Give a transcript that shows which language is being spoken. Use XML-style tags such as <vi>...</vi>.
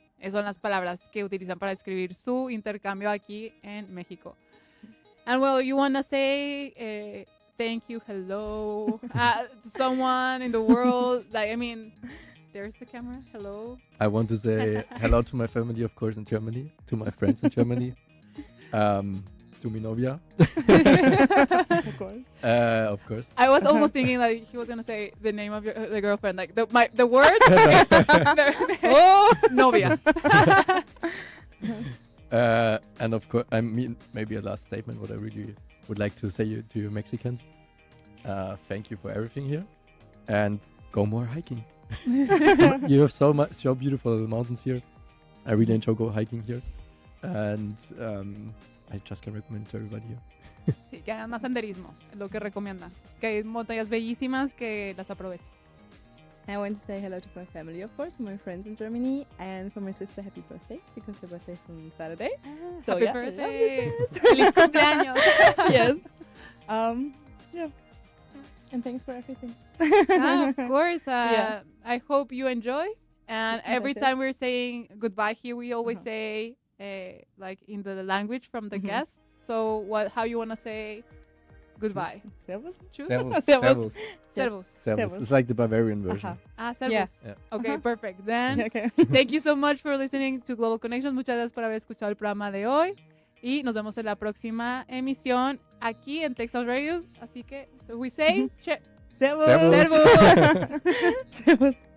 <es>Esas son las palabras que utilizan para describir su intercambio aquí en México.</es> <en>And well, you want to say thank you, hello to someone in the world. Like, I mean, there's the camera. Hello. I want to say hello to my family, of course, in Germany, to my friends in Germany, to</en> <es>mi novia.</es> <en>Of course. Of course. I was almost thinking like he was gonna say the name of the girlfriend, like the word. Oh, novia. And of course, I mean, maybe a last statement. What I really would like to say to you Mexicans, thank you for everything here, and go more hiking. You have so beautiful mountains here. I really enjoy go hiking here, and I just can recommend to everybody here.</en> <es>Sí, que hagan más senderismo, es lo que recomienda. Que hay montañas bellísimas, que las aprovechen.</es> <en>I want to say hello to my family, of course, my friends in Germany, and for my sister, happy birthday, because her birthday is on Saturday. So, Happy yeah, birthday! love you, sis.</en> <es>¡Feliz cumpleaños!</es> <en>Yes. Yeah. And thanks for everything. Of course. Yeah. I hope you enjoy And every time we're saying goodbye here, we always say like in the language from the guest. So how you want to say goodbye?</en> <de>Servus.</de> <en>Choose?</en> <de>Servus. Servus. Servus. Servus.</de> <en>It's like the Bavarian version.</en> <de>Servus.</de> <en>Yeah. Okay, perfect. Then Okay. thank you so much for listening to Global Connections.</en> <es>Muchas gracias por haber escuchado el programa de hoy. Y nos vemos en la próxima emisión aquí en Texas Radio. Así que,</es> <en>so we say,</en> <de>Servus. Servus. Servus.</de>